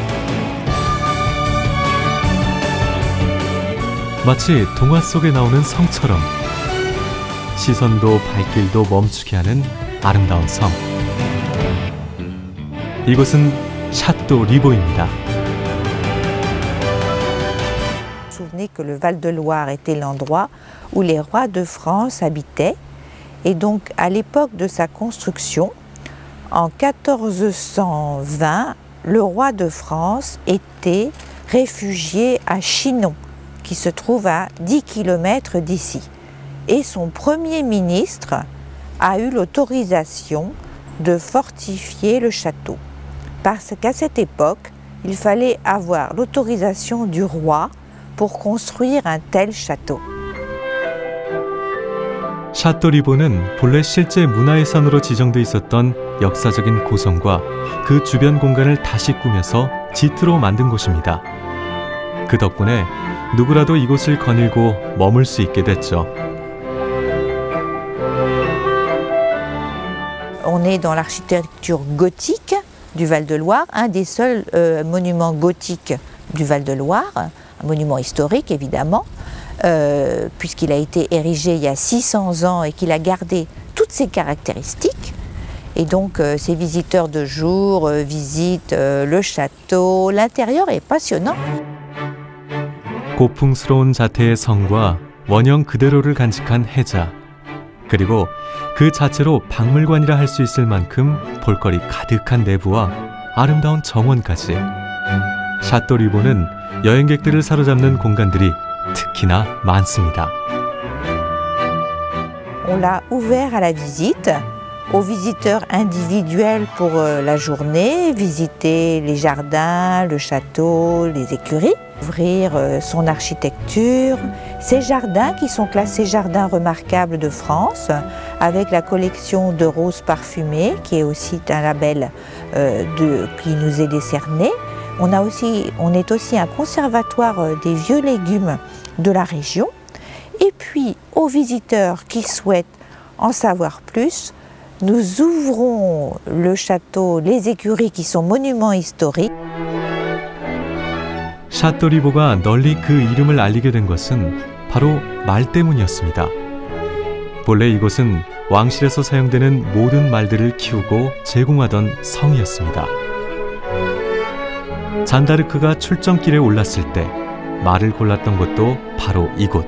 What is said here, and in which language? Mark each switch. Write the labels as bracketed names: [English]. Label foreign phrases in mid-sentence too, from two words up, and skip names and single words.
[Korean] 마치 동화 속에 나오는 성처럼 시선도 발길도 멈추게 하는 아름다운 섬. 이곳은 샤또 리보입니다. [French] Souvenez que le Val-de-Loire était l'endroit où les rois de France habitaient. Et donc, à l'époque de sa construction, en 1420, le roi de France était réfugié à Chinon, qui se trouve à 10 km d'ici. Et son premier ministre a eu l'autorisation de fortifier le château. Parce qu'à cette époque, il fallait avoir l'autorisation du roi pour construire un tel château. [Korean] 샤또 리보는 본래 실제 문화유산으로 지정돼 있었던 역사적인 고성과 그 주변 공간을 다시 꾸며서 지트로 만든 곳입니다. 그 덕분에 누구라도 이곳을 거닐고 머물 수 있게 됐죠. [French] On est dans l'architecture gothique du Val-de-Loire, un des seuls monuments gothiques du Val-de-Loire, un monument historique évidemment, puisqu'il a été érigé il y a 600 ans et qu'il a gardé toutes ses caractéristiques. Et donc ces visiteurs de jour visitent le château, l'intérieur est passionnant. [Korean] 고풍스러운 자태의 성과 원형 그대로를 간직한 해자, 그리고 그 자체로 박물관이라 할 수 있을 만큼 볼거리 가득한 내부와 아름다운 정원까지. 샤또 리보는 여행객들을 사로잡는 공간들이 특히나 많습니다. [French] On l'a ouvert à la visite, aux visiteurs individuels pour la journée, visiter les jardins, le château, les écuries, ouvrir son architecture. Ces jardins qui sont classés jardins remarquables de France, avec la collection de roses parfumées, qui est aussi un label qui nous est décerné. On est aussi un conservatoire des vieux légumes de la région. Et puis, aux visiteurs qui souhaitent en savoir plus, nous ouvrons le château, les écuries qui sont monuments historiques. [Korean] 샤또 리보가 널리 그 이름을 알리게 된 것은 바로 말 때문이었습니다. 본래 이곳은 왕실에서 사용되는 모든 말들을 키우고 제공하던 성이었습니다. 잔다르크가 출정길에 올랐을 때 말을 골랐던 곳도 바로 이곳.